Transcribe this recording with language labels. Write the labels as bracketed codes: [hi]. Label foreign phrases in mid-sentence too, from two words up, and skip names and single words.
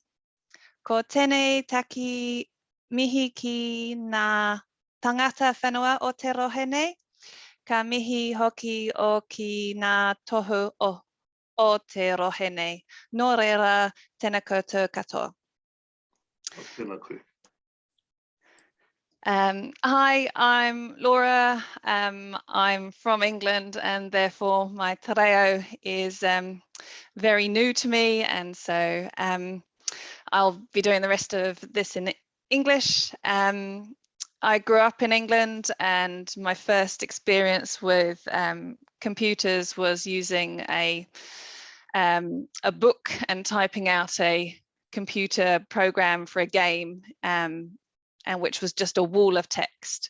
[mi] Ko tēnei taki mihi ki ngā tangata whenua o te rohe nei, ka mihi hoki o ki ngā tohu o te rohe nei. Nō reira, tēnā koutou katoa. Tēnā koe. [en] Hi, I'm Laura. I'm from England and therefore my te reo is very new to me, and so I'll be doing the rest of this in English. I grew up in England and my first experience with computers was using a book and typing out a computer program for a game, and which was just a wall of text.